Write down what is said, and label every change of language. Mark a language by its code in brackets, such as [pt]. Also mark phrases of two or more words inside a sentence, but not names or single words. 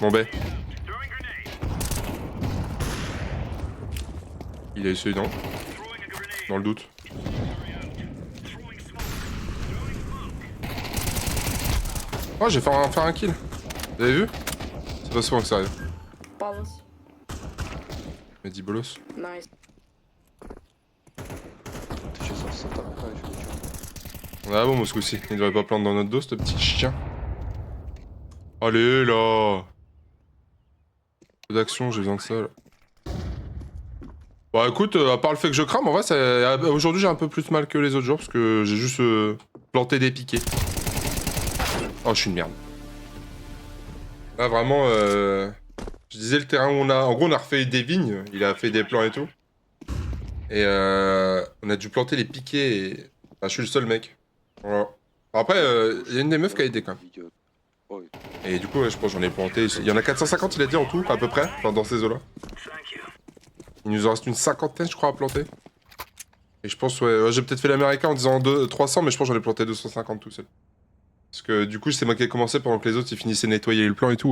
[fr] Bon, ben. Il a essayé, non? Dans le doute. Oh, j'ai fait un kill. Vous avez vu? C'est pas souvent que ça arrive. Palace. Mais dit bolos. Nice. [ru] Ты сейчас в центр играешь или чё? [fr] On a bon, moi, ce coup-ci. Il devrait pas planter dans notre dos, ce petit chien. Allez, là! Peu d'action, j'ai besoin de ça, là. Bon, écoute, à part le fait que je crame, en vrai, aujourd'hui, j'ai un peu plus mal que les autres jours, parce que j'ai juste planté des piquets. Oh, je suis une merde. Là, vraiment, je disais le terrain où on a... En gros, on a refait des vignes, il a fait des plans et tout. Et on a dû planter les piquets et... Enfin, je suis le seul mec. Voilà. Après, il y a une des meufs qui a aidé quand même. [ru] Идёт. Ой, [fr] Et du coup, ouais, je pense que j'en ai planté. Il y en a 450, il a dit en tout, à peu près, enfin, dans ces eaux-là. Il nous en reste une cinquantaine, je crois, à planter. Et je pense, ouais, j'ai peut-être fait l'américain en disant 300, mais je pense que j'en ai planté 250 tout seul. Parce que du coup, c'est moi qui ai commencé pendant que les autres ils finissaient de nettoyer le plan et tout.